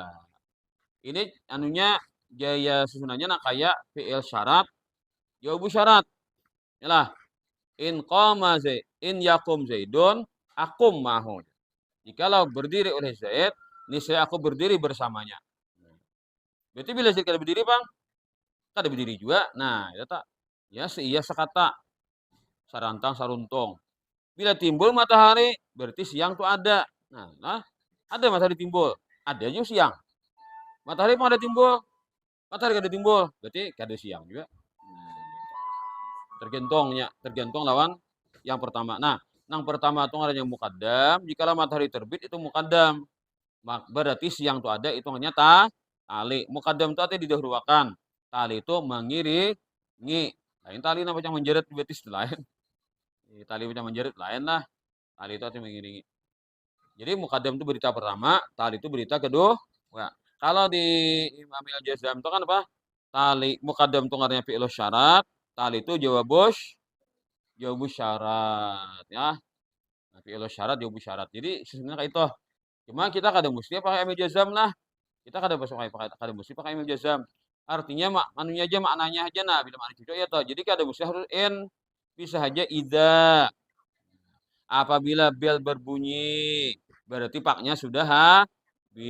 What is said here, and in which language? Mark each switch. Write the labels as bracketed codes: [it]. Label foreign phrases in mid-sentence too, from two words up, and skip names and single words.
[id] Ini anunya gaya susunannya kayak [ar] fi'il syarat, jawabu syarat. Yalah, in yakum zaidun, akum mahu. [id] Jikalau berdiri oleh Zaid, niscaya aku berdiri bersamanya. [bjn] Berarti bila Zaid kada berdiri, Bang, kada berdiri juga. Nah, itu tak. Ya, iya sekata. Sarantang saruntung. Bila timbul matahari, berarti siang tuh ada. Nah, ada matahari timbul. Ada juga siang. Matahari pun ada timbul. Matahari kada timbul, berarti kada siang juga. Tergantung lawan yang pertama. [id] Nah, yang pertama itu ada yang mukaddam. Jikalau matahari terbit itu mukaddam. Berarti siang itu ada, itu hanya tali. Mukaddam itu artinya didahulukan. Tali itu mengiringi. [bjn] Lain tali macam menjerit berarti lain. Tali macam menjerit lain lah. [id] Tali itu artinya mengiringi. Jadi mukaddam itu berita pertama, tali itu berita kedua. Nah, kalau di Imam Al-Jazam itu kan apa? Tali mukaddam itu artinya [ar] fi'il syarat, [id] tali itu [ar] jawabu syarat [id] ya. [ar] Nah, fi'il syarat jawabu syarat. [bjn] Jadi sebenarnya kayak itu. Cuma kita kada mesti pakai Imam Jazam lah. Kita kada mesti pakai Imam Jazam. Artinya manunya aja maknanya aja nah bila makna cocok ya toh. Jadi kada mesti harus bisa saja idza. [id] Apabila bel berbunyi berarti paknya sudah habis.